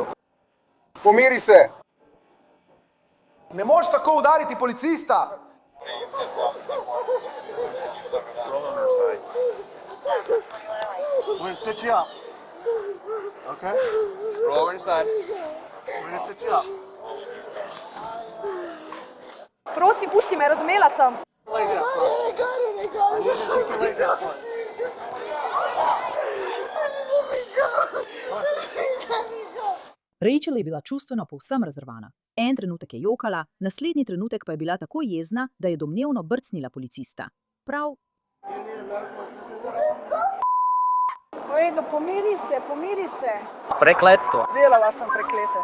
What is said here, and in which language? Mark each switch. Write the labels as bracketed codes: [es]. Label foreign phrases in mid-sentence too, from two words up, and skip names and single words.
[sl] Pomiri se. Ne moreš tako udariti policista. [en] We're gonna sit you up. Okay? Roll over inside. We're gonna sit you up. [sl] Prosim, pusti me, razumela sem. [en] Legs out front. I need you to keep your legs out front. [sl] Rachel je bila čustveno povsem razrvana. En trenutek je jokala, naslednji trenutek pa je bila tako jezna, da je domnevno brcnila policista. Prav. redu, pomiri se. Prekletstvo. Delala sem preklete.